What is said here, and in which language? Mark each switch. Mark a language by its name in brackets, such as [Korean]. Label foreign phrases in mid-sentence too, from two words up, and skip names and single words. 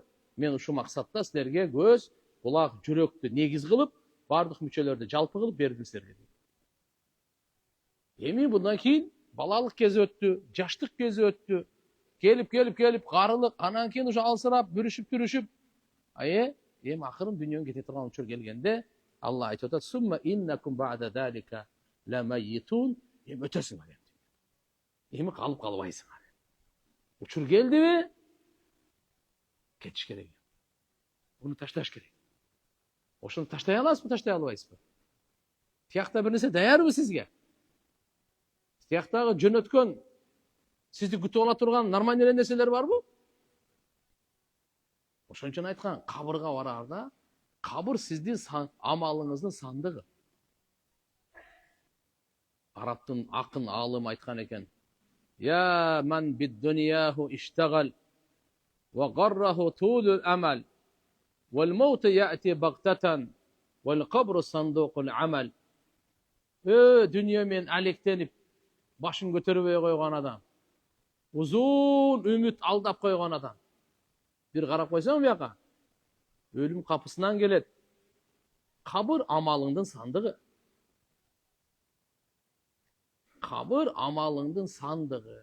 [Kyrgyz] Мен ушу максатта силерге көз, кулак, жүрөктү негиз кылып, бардык мүчөлөрдү жалпы кылып бердим силерге. Эми bundan кийин балалык кези өттү, жаштык кези өттү. Келип карылык, анан кийин ушу алсырап, бүрүшүп. Эми акырын дүйнөнүн кете турган учур келгенде Алла айтып атат: [Arabic] "ثم إنكم بعد ذلك لميتون." [Kyrgyz] Эми өтөсүңөр эми. Эми калып калбайсыңар. Учур келдиби? Кетиш керек. Буну ташташ керек. Ошону таштай аласызбы, таштай албайсызбы? Тиякта бир нерсе даярбы сизге? Тияктагы жөнөткөн Сизди күтүп ала турган нормальный эле нерселер барбы? Ошон үчүн айткан, кабырга барарда, кабыр сиздин амалыңыздын сандыгы. Арабтын акын алым айткан экен. [Arabic] يا من بدنياه اشتغل و غره طول الأمل و الموت يأتي بغتة و القبر صندوق العمل. [Kyrgyz] Дүние мен алектенип, башын көтөрбөй койгон адам. Узун үмүт алдап койгон адам. Bir карап койсоң бияка, өлүм капысынан келет. Кабыр амалыңдын сандыгы. Кабыр амалыңдын сандыгы.